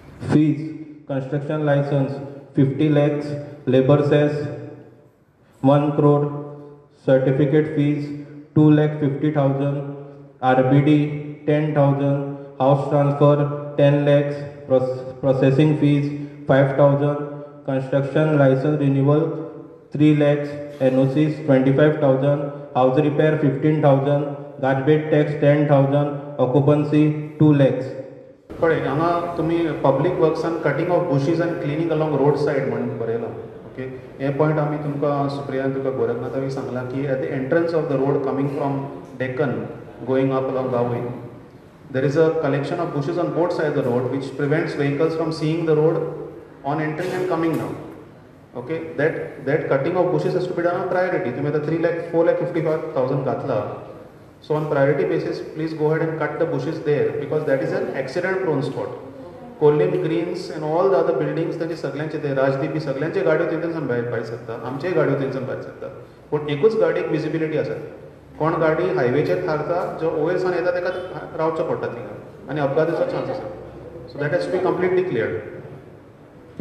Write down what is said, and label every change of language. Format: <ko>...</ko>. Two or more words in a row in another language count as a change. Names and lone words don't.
<en>Fees: construction license 50 lakhs, labor cess 1 crore, certificate fees 2,50,000, RBD 10,000, house transfer 10 lakhs, processing fees 5,000, construction license renewal 3 lakhs, NOCs 25,000, house repair 15,000, garbage tax 10,000, occupancy 2 lakhs.</en> <kok>कळ्ळें. हांगा तुमी पब्लीक वर्क्सान</kok> <en>cutting of bushes and cleaning along road side</en> <kok>म्हणून बरयलां.</kok> <en>ओके,</en> <kok>हे पॉयंट आमी तुमकां सुप्रियान तुका गोरखनाथावी सांगलां की</kok> <en>at the entrance of the road coming from Deccan going up along Gavai there is a collection of bushes on both sides of the road which prevents vehicles from seeing the road on entering and coming down. Okay, that cutting of bushes has to be done on priority.</en> <kok>तुम्ही आता 4,55,000 घातला.</kok> <en>So on priority basis, please go ahead and cut the bushes there because that is an accident prone spot. Kollim Greens</en> <kok>and all the other buildings त्यांचे सगळ्यांचे ते राजदीप सगळ्यांचे गाड्यो थंयच्यान भायर सरता, आमचेय गाड्यो थंयच्यान भायर सरता. पूण एकूच गाडयेक विजिबिलिटी आसा. कोण गाडी हायवेचेर थारता जो ओएसान येता ताका रावचो पडटा थिंगा आनी अपघाताचो चान्स आसा.</kok> <en>so that has to be completely cleared.</en>